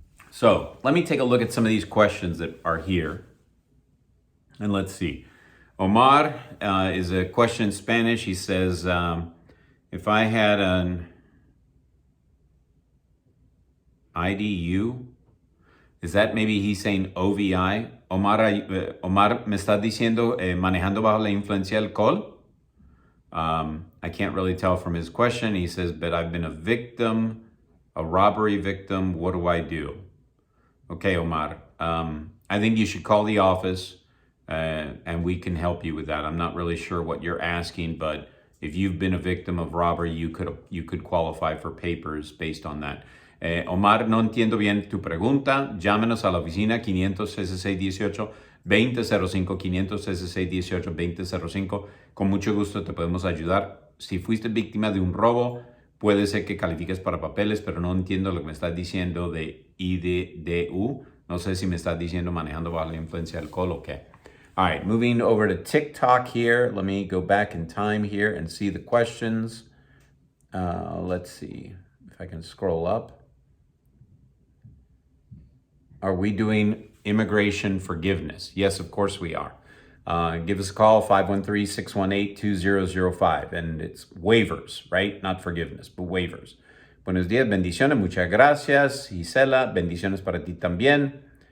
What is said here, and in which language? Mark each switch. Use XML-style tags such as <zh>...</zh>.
<en>So let me take a look at some of these questions that are here. And let's see. Omar is a question in Spanish. He says, if I had an IDU, is that maybe he's saying OVI?</en> <es>Omar me está diciendo manejando bajo la influencia del alcohol?</es> <en>I can't really tell from his question. He says, but I've been a victim, a robbery victim. What do I do? Okay, Omar. I think you should call the office and we can help you with that. I'm not really sure what you're asking, but if you've been a victim of robbery, you could qualify for papers based on that.</en> <es>Omar, no entiendo bien tu pregunta. Llámenos a la oficina 500-6618. 2005 500-6618 2005. Con mucho gusto te podemos ayudar. Si fuiste víctima de un robo, puede ser que califiques para papeles, pero no entiendo lo que me estás diciendo de IDDU. No sé si me estás diciendo manejando bajo la influencia del alcohol o qué.</es> <en>All right, moving over to TikTok here. Let me go back in time here and see the questions. Let's see if I can scroll up. Are we doing immigration forgiveness? Yes, of course we are. Give us a call, 513-618-2005. And it's waivers, right? Not forgiveness, but waivers.</en> <es>Buenos días, bendiciones, muchas gracias. Gisela, bendiciones para ti también.</es>